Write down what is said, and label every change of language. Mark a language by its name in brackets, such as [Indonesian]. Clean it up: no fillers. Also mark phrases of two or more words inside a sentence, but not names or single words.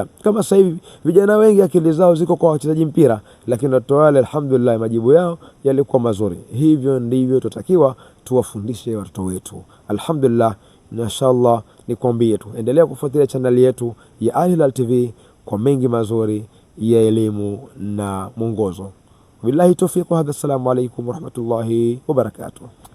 [Swahili] Kama sasa hivi vijana wengi akili zao ziko kwa wachezaji mpira, lakini watoto wale alhamdulillah majibu yao yalikuwa mazuri. Hivyo ndivyo tutakiwa tuwafundishe watoto wetu. Alhamdulillah, inshallah nikwambie tu endelea kufuatilia channel yetu ya Al Hilal TV kwa mengi mazuri ya elimu na mwongozo. [Arabic] بالله التوفيق وهذا، السلام عليكم ورحمة الله وبركاته.